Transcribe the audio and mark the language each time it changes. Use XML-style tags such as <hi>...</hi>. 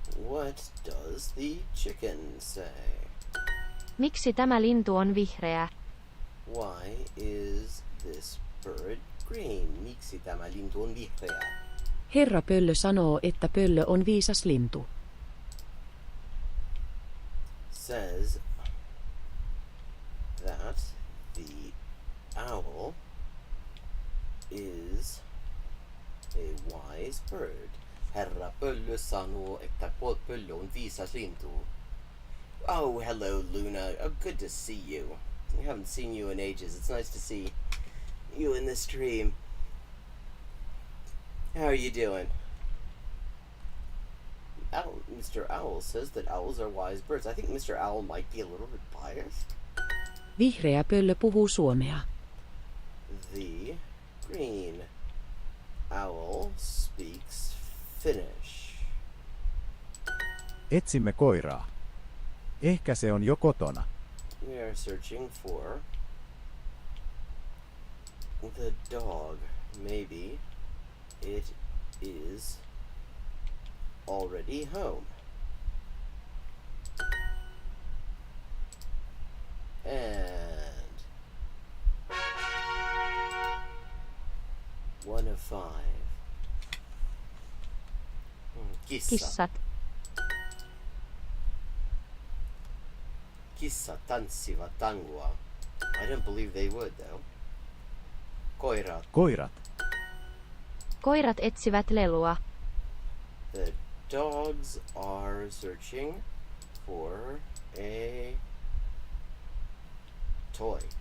<en>What does the chicken say?</en> <fi>Miksi tämä lintu on vihreä?</fi> <en>Why is this bird green?</en> <fi>Miksi tämä lintu on vihreä? Herra pöllö sanoo, että pöllö on viisas lintu.</fi> <en>Says that the owl is a wise bird.</en> <fi>Herra pöllö sanoo, että pöllö on viisas lintu.</fi> <en>Oh, hello, Luna. Oh, good to see you. I haven't seen you in ages. It's nice to see you in the stream. How are you doing? Mr. Owl says that owls are wise birds. I think Mr. Owl might be a little bit biased.</en> <fi>Vihreä pöllö puhuu suomea.</fi> <en>The green owl speaks Finnish.</en> <fi>Etsimme koiraa. Ehkä se on jo kotona.</fi> <en>We are searching for the dog. Maybe it is already home. And 1 of 5.</en> <fi>Kissat. Kissat tanssivat tangoa.</fi> <en>I don't believe they would though.</en> <fi>Koirat. Koirat. Koirat etsivät lelua.</fi> <en>The dogs are searching for a toy.</en>